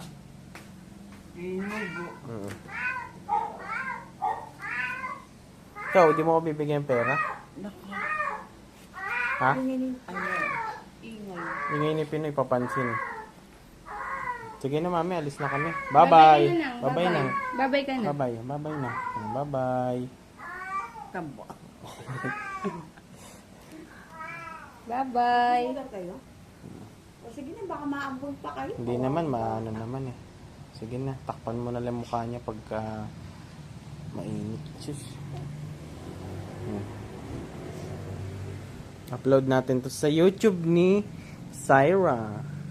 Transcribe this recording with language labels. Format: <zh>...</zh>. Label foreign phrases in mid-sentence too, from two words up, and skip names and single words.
<tl>Inubo. Ikaw, di mo ko bibigyan pera? Naku. Ha? Ano? Ingay. Ingay ni Pinoy, papansin. Sige na mami, alis na kami. Bye-bye. Bye-bye na. Bye-bye ka na. Bye-bye. Bye-bye na. Bye-bye. Taba. Bye-bye. Ulan kayo? O sige na, baka maambon pa kayo. Hindi naman, maano naman eh. Sige na, takpan mo na lang mukha niya pagka mainit. Sus. Upload natin to sa YouTube ni Syra.</tl>